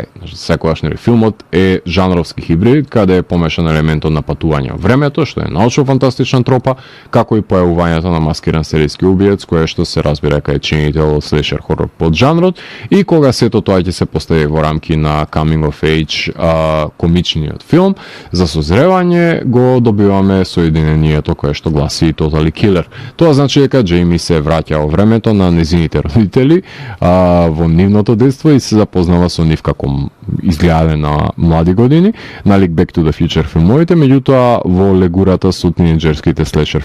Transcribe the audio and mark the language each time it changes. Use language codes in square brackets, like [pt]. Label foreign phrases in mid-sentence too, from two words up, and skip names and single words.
[mk] Секогаш филмот е жанровски хибрид, каде е помешан елементот на патување во времето, што е научно-фантастична тропа, како и појавувањето на маскиран сериски убиец, кое што се разбира кај чинител слешер хорор под жанрот, и кога сето тоа ќе се постави во рамки на [en] coming of age [mk] комичниот филм, за созревање го добиваме соединението кое што гласи Totally Killer. Тоа значи дека Джейми се враќа во времето на незините родители во нивното детство и се запознава со нив како изгледале на млади години, налик Back to the Future филмовите, меѓутоа во легурата со тинејџерските слешер